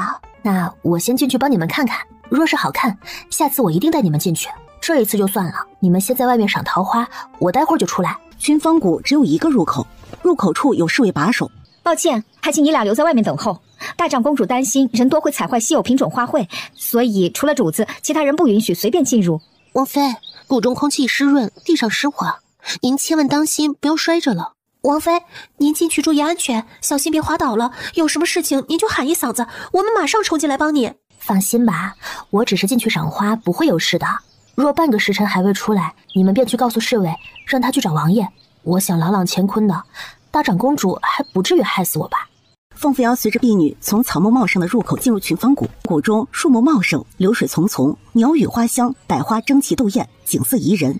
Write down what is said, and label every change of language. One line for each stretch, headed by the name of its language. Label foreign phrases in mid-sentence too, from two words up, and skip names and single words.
Chinese: 那我先進去幫你們看看，若是好看，下次我一定帶你們進去。這一次就算了，你們先在外面賞桃花，我待會兒就出來。群芳谷只有一個入口，入口處有侍衛把守。抱歉，還請你倆留在外面等候。大長公主擔心人多會踩壞稀有品種花卉，所以除了主子，其他人不允許隨便進入。王妃，谷中空氣濕潤，地上濕滑，您千萬當心，不要摔着了。王妃，您进去注意安全，小心別滑倒了。有什麼事情您就喊一嗓子，我們馬上衝進來幫你。放心吧，我只是進去賞花，不會有事的。若半個時辰還未出來，你們便去告訴侍衛，讓他去找王爺。我想朗朗乾坤的，大長公主還不至於害死我吧。凤扶搖隨着婢女從草木茂盛的入口進入群芳谷，谷中樹木茂盛，流水淙淙，鳥語花香，百花争奇鬥豔，景色宜人。